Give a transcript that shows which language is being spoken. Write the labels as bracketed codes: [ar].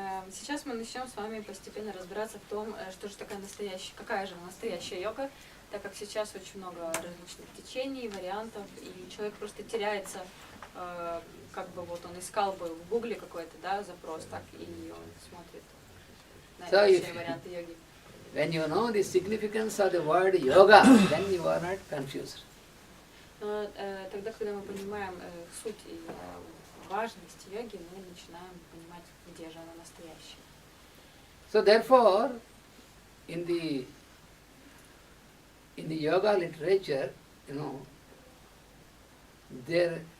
[ru] Сейчас мы начнем с вами постепенно разбираться в том, что же такая настоящая, какая же настоящая йога, так как сейчас очень много различных течений, вариантов, и человек просто теряется, как бы вот он искал бы в гугле какой-то, да, запрос, так, и он смотрит на различные варианты йоги. [en] When you know the significance of the word yoga, then you are not confused. [ru] Но тогда, когда мы понимаем суть и важность йоги, мы начинаем понимать, где же она настоящая. [en] So therefore, in the yoga literature, the